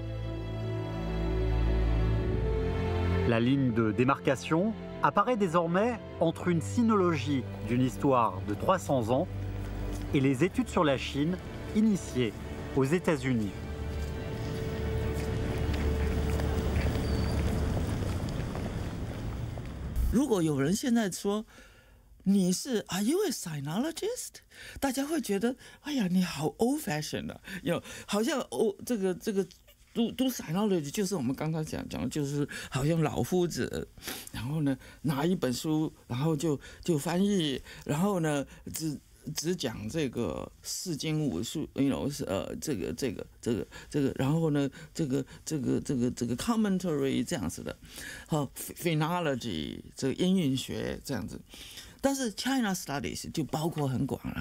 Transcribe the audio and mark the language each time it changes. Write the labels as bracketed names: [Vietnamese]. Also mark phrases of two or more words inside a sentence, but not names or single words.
[French] La ligne de démarcation apparaît désormais entre une sinologie d'une histoire de 300 ans et les études sur la Chine initiées aux États-Unis. [Chinese] Si 如果有人现在说你是 [English] Are you a sinologist？ [Chinese] 大家会觉得哎呀你好 [English] old fashioned [Chinese] 的，好像这个读 sinology 就是我们刚才讲的，就是好像老夫子，然后呢拿一本书，然后就翻译，然后呢只讲这个四经五术，这个，然后呢这个 commentary 这样子的，phonology 这个音韵学这样子，但是 [English] China Studies [Chinese] 就包括很广了。